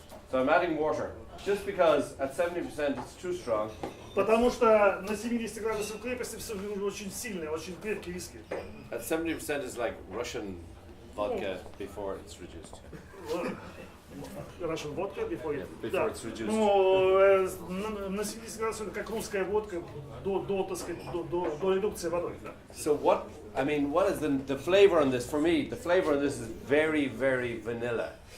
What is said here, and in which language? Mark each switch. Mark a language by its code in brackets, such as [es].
[en] So I'm adding water, just because at 70% it's too strong. [ru] Потому что на 70 градусов крепости все очень сильные, очень крепкие виски. [en] At 70% is like Russian vodka before it's reduced. Russian vodka before Before it's reduced. [ru] Ну, на 70 градусов это как русская водка до так сказать, до редукции водой, да. [en] So what is the flavor on this? For me, the flavor on this is very, very vanilla.